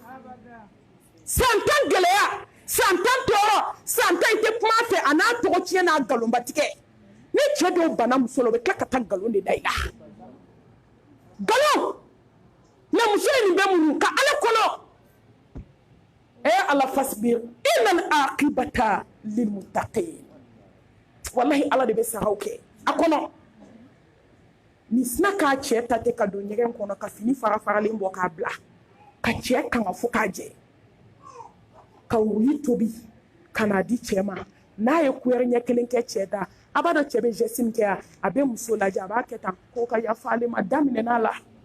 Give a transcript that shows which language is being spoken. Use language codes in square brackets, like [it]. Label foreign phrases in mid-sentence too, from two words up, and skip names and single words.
[bm] San 10 gɛlɛya, san 10 tɔɔrɔ, san 10 i tɛ kuma a fɛ a n'a tɔgɔ tiɲɛ n'a nkalonba tigɛ. Ni cɛ dɔw banna muso la u bɛ tila ka taa nkalon de da i la. Nkalon mais muso ye nin bɛɛ muɲu ka Ala kɔnɔ. [ar] الله فاصبر إن العاقبة للمتقين. [bm] Wallahi Ala de bɛ saraw kɛ a kɔnɔ. Ni sina k'a cɛ ta tɛ ka don ɲɛgɛn kɔnɔ ka fini fara faralen bɔ k'a bila ka cɛ kanga fo k'a jɛ ka wuli tobi ka n'a di cɛ ma n'a ye kuɛri ɲɛ kelen kɛ cɛ da a b'a dɔn cɛ bɛ geste min kɛ a bɛ muso lajɛ a b'a kɛ tan ko ka yafa ale ma daminɛna la.